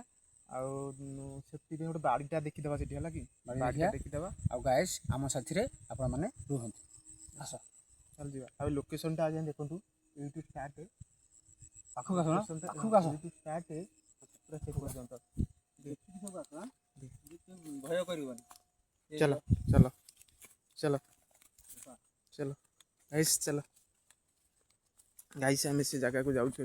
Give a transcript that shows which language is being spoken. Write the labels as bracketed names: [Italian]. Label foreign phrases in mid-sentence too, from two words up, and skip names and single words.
[Odia] ଆଉ ସେଥିପାଇଁ ଗୋଟେ ବାଡ଼ିଟା ଦେଖିଦେବା ସେଠି, ହେଲା କି, ବାଡ଼ିଟା ଦେଖିଦେବା। ଆଉ ଗାଇସ୍ ଆମ ସାଥିରେ ଆପଣମାନେ ରୁହନ୍ତୁ, ଆସ ଚାଲ ଯିବା। ଆଉ ଲୋକେସନଟା ଆଜ୍ଞା ଦେଖନ୍ତୁ, ଏଇଠୁ ଷ୍ଟାର୍ଟ, ପାଖକୁ ଆସ, ପାଖକୁ ଆସ, ଏଇଠୁ ଷ୍ଟାର୍ଟ ପୁରା ସେ ପର୍ଯ୍ୟନ୍ତ। ଭୟ କରିବନି। [Hindi] चलो चलो चलो चलो गाइस, चलो गाइस, आम से जगह को जाऊँ।